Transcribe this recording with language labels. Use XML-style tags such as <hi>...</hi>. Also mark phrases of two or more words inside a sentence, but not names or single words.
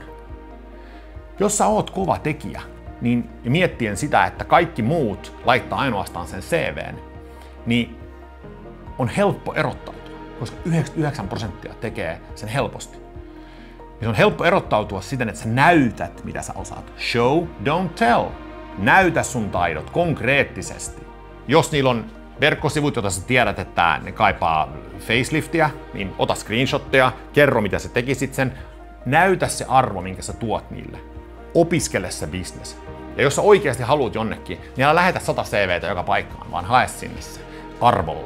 <fi>Jos sä oot kova tekijä, niin miettien sitä, että kaikki muut laittaa ainoastaan sen CV:n, niin on helppo erottautua, koska 99% tekee sen helposti. Ja se on helppo erottautua siten, että sä näytät, mitä sä osaat.</fi> <en>Show, don't tell.</en> <fi>Näytä sun taidot konkreettisesti. Jos niillä on verkkosivut, joita sä tiedät, että ne kaipaa faceliftiä, niin ota screenshotteja, kerro mitä sä tekisit sen, näytä se arvo, minkä sä tuot niille. Opiskele se business. Ja jos sä oikeasti haluat jonnekin, niin älä lähetä 100 CVtä joka paikkaan, vaan hae sinne se arvolla.</fi>